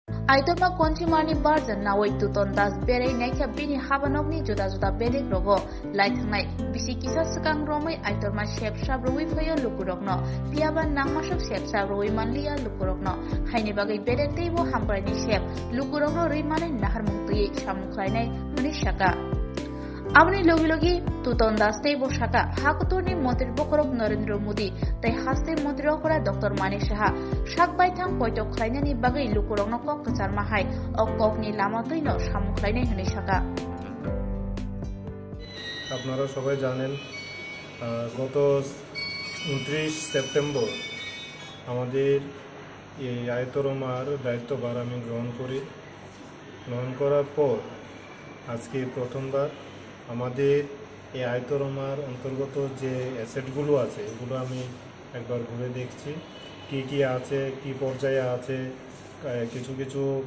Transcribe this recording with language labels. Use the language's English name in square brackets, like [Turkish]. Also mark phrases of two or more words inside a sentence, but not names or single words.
[Kok Borok] Aitoma konchimani barjan nawai tuton das berei naikha bini habanokni juda juda bedek rogo laithangnai bisi kisa sukang romai aitorma shep sabroi phayo lukurokno piaba nangmasok shep sabroi manliya lukurokno haini bagai bedek teibo hampraini shep lukurokno rimane nahar mungtui samukhlainai huni shaka Abni logi tuton das teibo shaka hakuturni mantri bokorok Narendra Modi tai haste mantri okora Dr. Manik Saha sakbaithang poitok khlainani bagai lukurokno kok kachar mahai okokni lama tuino samukhlainai huni shaka [Bangla] আপনারা সবাই জানেন গত 29 সেপ্টেম্বর আমাদের এই আয়তরমার দায়িত্বভার আমি গ্রহণ করার পর আজকে প্রথমবার আমাদের এই আয়তরমার অন্তর্গত যে অ্যাসেটগুলো আছে এগুলো আমি একবার ঘুরে দেখছি কি কি আছে কি পর্যায়ে আছে কিছু কিছু